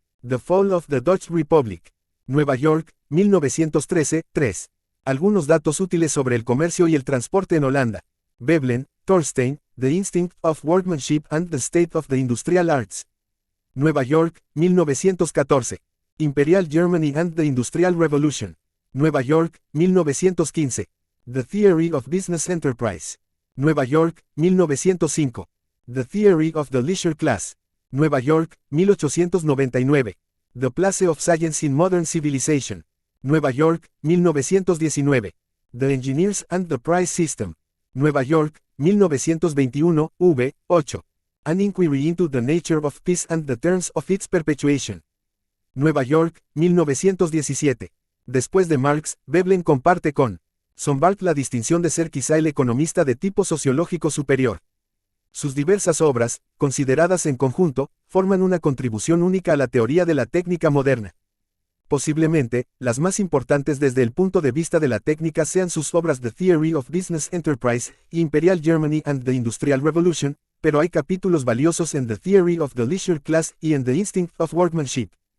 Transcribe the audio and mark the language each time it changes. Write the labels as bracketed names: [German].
[English] The Fall of the Dutch Republic. [Spanish] Nueva York, 1913, 3. Algunos datos útiles sobre el comercio y el transporte en Holanda. [English] Veblen, Thorstein, The Instinct of Workmanship and the State of the Industrial Arts. Nueva York, 1914. Imperial Germany and the Industrial Revolution. Nueva York, 1915. The Theory of Business Enterprise. Nueva York, 1905. The Theory of the Leisure Class. [Spanish] Nueva York, 1899. [English] The Place of Science in Modern Civilization. Nueva York, 1919. The Engineers and the Price System. [Spanish] Nueva York, 1921, v. 8. [English] An Inquiry into the Nature of Peace and the Terms of its Perpetuation. [Spanish] Nueva York, 1917. Después de Marx, Veblen comparte con Sombart la distinción de ser quizá el economista de tipo sociológico superior. Sus diversas obras, consideradas en conjunto, forman una contribución única a la teoría de la técnica moderna. Posiblemente, las más importantes desde el punto de vista de la técnica sean sus obras [English] The Theory of Business Enterprise [Spanish] y [English] Imperial Germany and the Industrial Revolution, [Spanish] pero hay capítulos valiosos en [English] The Theory of the Leisure Class [Spanish] y en [English] The Instinct of Workmanship.